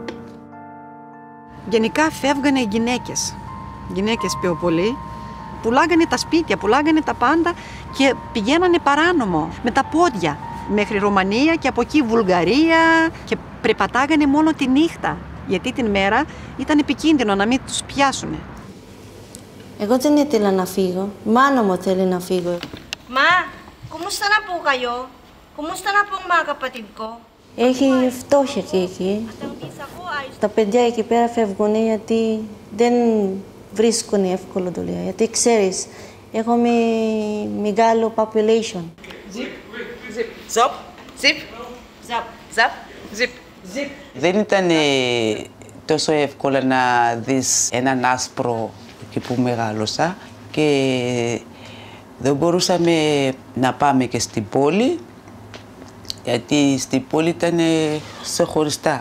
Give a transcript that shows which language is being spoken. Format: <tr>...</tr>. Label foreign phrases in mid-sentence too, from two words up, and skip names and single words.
<el>Γενικά φεύγανε οι γυναίκες πιο πολύ, πουλάγανε τα σπίτια, πουλάγανε τα πάντα και πηγαίνανε παράνομο με τα πόδια μέχρι Ρουμανία και από εκεί Βουλγαρία και περπατάγανε μόνο τη νύχτα, γιατί την μέρα ήταν επικίνδυνο να μην τους πιάσουνε. Εγώ δεν ήθελα να φύγω. Η μάνα μου θέλει να φύγω. Μα,</el> <tl>kumusta na po kayo? Kumusta na po ang mga kapatid ko?</tl> <el>Έχει φτώχεια και εκεί. Τα παιδιά εκεί πέρα φεύγουν γιατί δεν βρίσκουν εύκολο δουλειά. Γιατί ξέρεις, έχουμε μεγάλο population. Δεν ήταν τόσο εύκολο να δεις έναν άσπρο εκεί που μεγάλωσα και δεν μπορούσαμε να πάμε και στην πόλη, γιατί στην πόλη ήταν ξεχωριστά.</el>